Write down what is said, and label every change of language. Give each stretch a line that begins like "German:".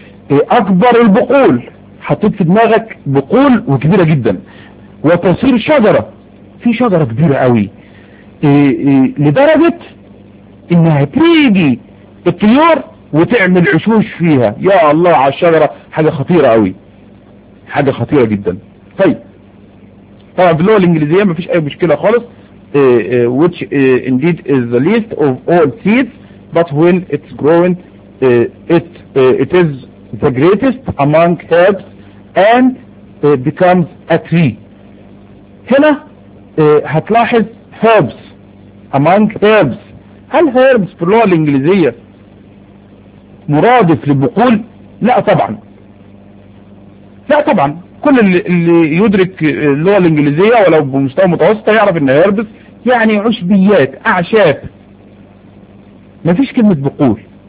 Arabic: ايه اكبر البقول؟ حطيت في دماغك بقول وكبيرة جدا. وتصير شجرة، في شجرة كبيرة قوي، لدرجة انها تريجي الطيور وتعمل عشوش فيها. يا الله على الشجرة، حاجة خطيرة قوي، حاجة خطيرة جدا. طيب طبعا في اللغة الانجليزية ما فيش اي مشكلة خالص،
English: which indeed is the least of all seeds but when it's growing it is the greatest among herbs and becomes a tree.
Arabic: هنا هتلاحظ
English: herbs among herbs.
Arabic: هل herbs في اللغة الانجليزية مرادف لبقول؟ لا طبعا، لا طبعا. كل اللي يدرك اللغة الانجليزية ولو بمستوى متوسط يعرف ان هيربس يعني عشبيات، اعشاب، ما فيش كلمة بقول.